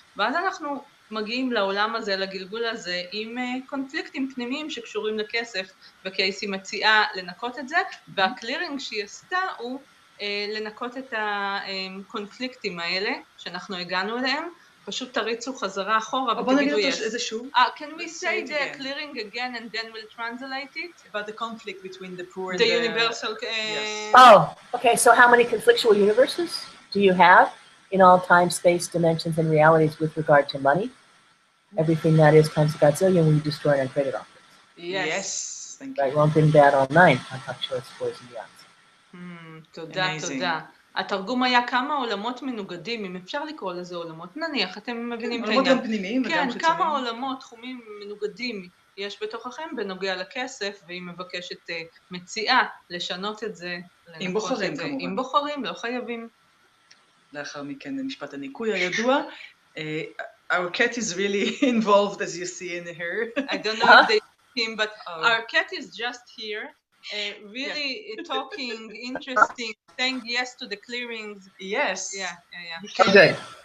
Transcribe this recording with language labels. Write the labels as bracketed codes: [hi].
[he] ואז אנחנו מגיעים לעולם הזה, לגלגול הזה, עם קונפליקטים פנימיים שקשורים לכסף, וקייסי מציעה לנקות את זה, והקלירינג שהיא עשתה הוא לנקות את הקונפליקטים האלה, שאנחנו הגענו אליהם, פשוט תריצו חזרה אחורה בוא נגיד ותגידו אותו איזה שוב. [en] Can we say the clearing again and then we'll translate it? About the conflict between the poor and The universal... Yes. Oh, okay, so how many conflictual universes do you have in all time, space, dimensions, and realities with regard to money? Everything that is times a godzillion when you destroy and uncreate it all. Yes. Thank you. Right, wrong, good and bad, all nine. On top, shorts, boys, and beyonds. [he] תודה, [en] Amazing. [he] תודה. התרגום היה כמה עולמות מנוגדים, אם אפשר לקרוא לזה עולמות, נניח, אתם מבינים את עולמות העניין. גם פנימיים וגם כן, חיצוניים. כמה עולמות, תחומים מנוגדים יש בתוככם בנוגע לכסף, והיא מבקשת, מציעה לשנות את זה, אם בוחרים כמובן. אם בוחרים, לא חייבים. לאחר מכן משפט הניקוי הידוע. [en] Our cat is really involved as you see in her. I don't know if they see him, but our cat is just here. Really talking, interesting, saying yes to the clearings. Yes. Yeah. Good.